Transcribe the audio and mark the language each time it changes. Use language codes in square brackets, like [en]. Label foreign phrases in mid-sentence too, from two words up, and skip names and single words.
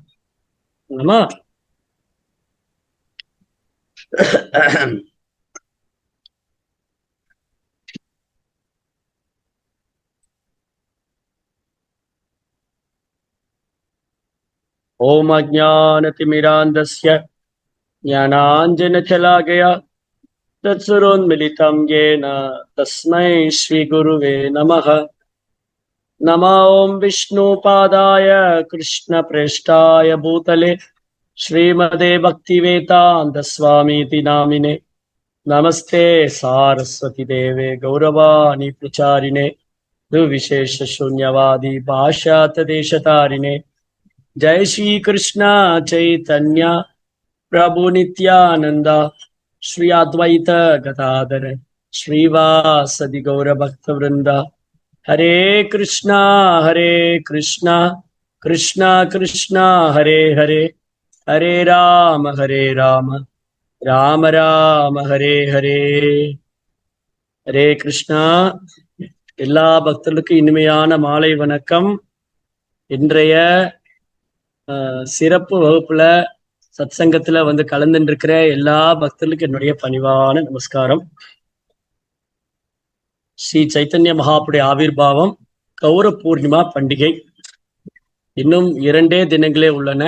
[sa] ओम् अज्ञानतिमिरान्धस्य ज्ञानाञ्जनशलाकया चक्षुरुन्मीलितं येन तस्मै श्रीगुरवे नमः. नमो ओम् विष्णुपादाय कृष्णप्रेष्ठाय भूतले श्रीमते भक्तिवेदान्त स्वामीति नामिने. नमस्ते सारस्वते देवे गौरवाणी प्रचारिणे विशेष शून्यवादी भाष्यात देशतारिणे. जय श्री कृष्ण चैतन्य प्रभु नित्यानंद श्री अद्वैत गदाधर श्रीवासदि गौर भक्त वृंद. हरे कृष्णा कृष्णा कृष्णा हरे हरे, हरे राम राम राम हरे हरे. हरे कृष्णा. [ta] எல்லா பக்தர்களுக்கும் இனிமையான மாலை வணக்கம். இன்றைய சிறப்பு வகுப்புல சத்சங்கத்துல கலந்துட்டு இருக்கிற எல்லா பக்தர்களுக்கும் என்னுடைய பணிவான நமஸ்காரம். ஸ்ரீ சைத்தன்ய மகாபுடைய ஆவிர்வாவம் கௌர பூர்ணிமா பண்டிகை இன்னும் 2 தினங்களே உள்ளன.